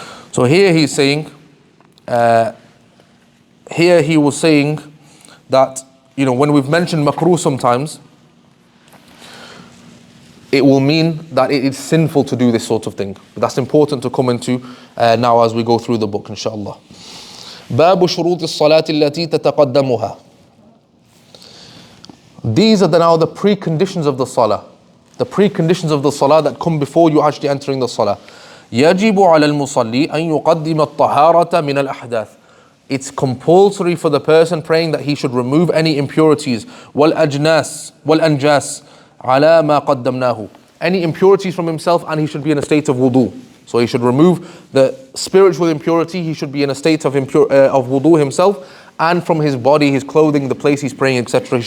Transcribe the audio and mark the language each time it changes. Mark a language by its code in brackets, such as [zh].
[en] So here he's saying, here he was saying that, when we've mentioned makruh sometimes, it will mean that it is sinful to do this sort of thing. But that's important to come into now as we go through the book, inshallah. [ar] باب شروط الصلاة التي تتقدمها. [en] These are now the preconditions of the salah. The preconditions of the salah that come before you actually entering the salah. [ar] يجب على المصلي أن يقدم الطهارة من الأحداث. [en] It's compulsory for the person praying that he should remove any impurities [ar] والأجناس والأنجاس على ما قدمناه. [en] Any impurities from himself, and he should be in a state of wudu. So he should remove the spiritual impurity, he should be in a state of wudu himself, and from his body, his clothing, the place he's praying, etc.